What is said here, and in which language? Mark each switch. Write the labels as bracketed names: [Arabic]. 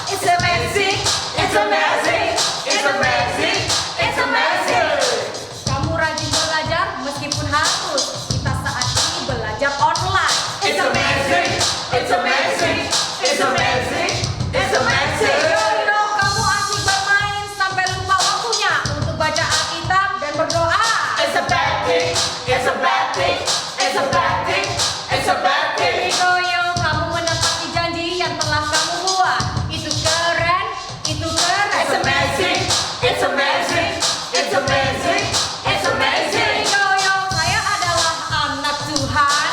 [English] It's amazing, it's amazing, it's amazing, it's amazing. [Indonesian] Kamu rajin belajar meskipun harus kita saat ini belajar online. [English] It's amazing, it's amazing, it's amazing, it's amazing. [Indonesian] Yo, kamu asik bermain sampai lupa waktunya untuk baca Alkitab dan berdoa. [English] It's a bad thing, it's a bad thing, it's a bad thing, it's a bad thing. [Indonesian] Yo, kamu menepati janji yang telah kamu buat. Itu keren, itu keren. [English] It's amazing, it's amazing, it's amazing, it's amazing. [Indonesian] Yo, saya adalah anak Tuhan.